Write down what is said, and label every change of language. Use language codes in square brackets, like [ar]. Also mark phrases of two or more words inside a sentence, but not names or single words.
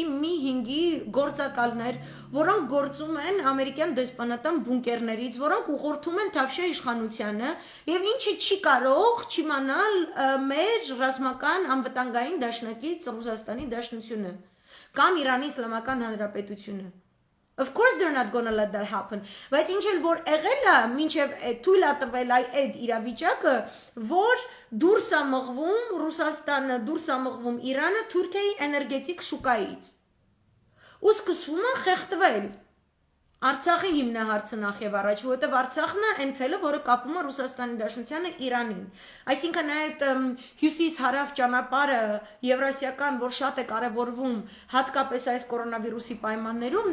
[hy] մի 5-ի գործակալներ, որոնք գործում են ամերիկյան դեսպանատան բունկերներից, որոնք ուղղորդում են Թավշյա իշխանությանը եւ ինչը չի կարող չիմանալ մեր ռազմական անվտանգային դաշնակից Ռուսաստանի Դաշնությունը կամ Իրանի Իսլամական Հանրապետությունը [en] Of course they're not gonna let that happen [hy] բայց ինչ էլ որ եղել է մինչև թույլ է տվել այդ իրավիճակը որ դուրս է մղվում Ռուսաստանը դուրս է մղվում Իրանը Թուրքիայի էներգետիկ շուկայից ու սկսվում է խեղդվել Արցախի հիմնահարցը նախ եւ առաջ, որովհետեւ Արցախն է այն թելը, որը կապում է Ռուսաստանի Դաշնությանը Իրանին։ Այսինքն այդ հյուսիս-հարավ ճանապարհը եվրասիական, որ շատ է կարևորվում, հատկապես այս կորոնավիրուսի պայմաններում,